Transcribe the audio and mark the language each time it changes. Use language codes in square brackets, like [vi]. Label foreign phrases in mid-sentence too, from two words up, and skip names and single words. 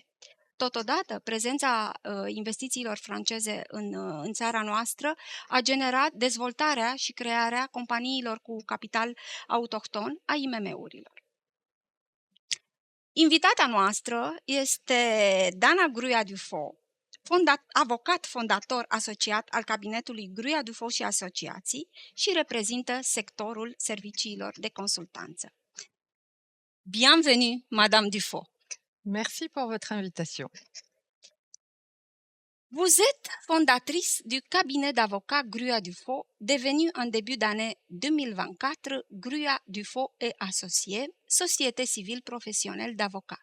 [ro] Totodată, prezența investițiilor franceze în țara noastră a generat dezvoltarea și crearea companiilor cu capital autohton a IMM-urilor. Invitata noastră este Dana Gruia-Dufaux, avocat fondator asociat al cabinetului Gruia-Dufaux și Asociații și reprezintă sectorul serviciilor de consultanță. [fr] Bienvenue, Madame Dufaux. Merci pour votre invitation. Vous êtes fondatrice du cabinet d'avocats Gruia-Dufaux, devenu en début d'année 2024 Gruia-Dufaux et Associés, société civile professionnelle d'avocats.